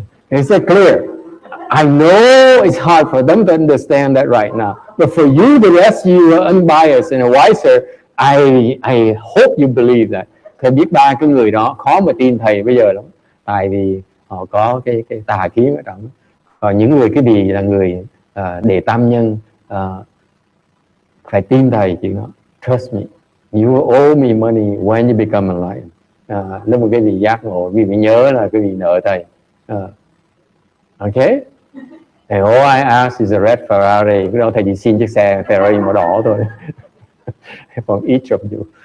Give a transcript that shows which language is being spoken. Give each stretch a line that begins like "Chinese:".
English: Is that clear? I know it's hard for them to understand that right now, but for you, the rest, you are unbiased and wiser. I hope you believe that.
Vietnamese: Thầy biết ba cái người đó khó mà tin thầy bây giờ lắm, tại vì họ có cái tà kiến ở trong. Còn những người cái gì là người đề tam nhân, phải tin thầy chuyện đó.
English: Trust me, you owe me money when you become enlightened.
Vietnamese: Lúc mà cái gì giác ngộ, vì phải nhớ là cái gì nợ thầy. Okay?
English: And all I ask is a red Ferrari.
Vietnamese: Cái đó thầy chỉ xin chiếc xe Ferrari màu đỏ thôi.
English: From each of you.